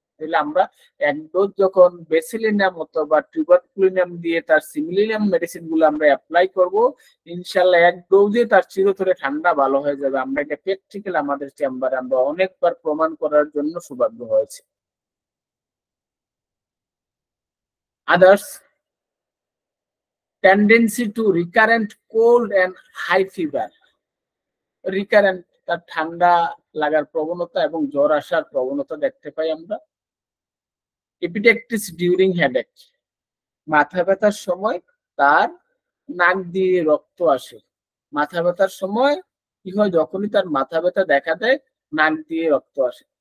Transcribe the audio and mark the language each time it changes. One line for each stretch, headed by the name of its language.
Bangla: তাহলে আমরা এক ডোজ যখন বেসিলিনাম অথবা টিউবারকুলিনাম দিয়ে তার সিমিলিনাম মেডিসিন গুলো আমরা অ্যাপ্লাই করব, ইনশাল্লাহ এক ডোজে তার চিরতরে ঠান্ডা ভালো হয়ে যাবে। আমরা এটা প্র্যাকটিক্যাল আমাদের চেম্বারে আমরা অনেকবার প্রমাণ করার জন্য সৌভাগ্য হয়েছে।
English: Others, tendency to recurrent cold and high fever.
Bangla: Recurrent তার ঠান্ডা লাগার প্রবণতা এবং জ্বর আসার প্রবণতা দেখতে পাই আমরা।
English: এপিডেক্টিস during headache,
Bangla: মাথা ব্যথার সময় তার নাক দিয়ে রক্ত আসে। মাথা ব্যথার সময় কি হয়, যখনই তার মাথা ব্যথা দেখা দেয় নাক দিয়ে রক্ত আসে।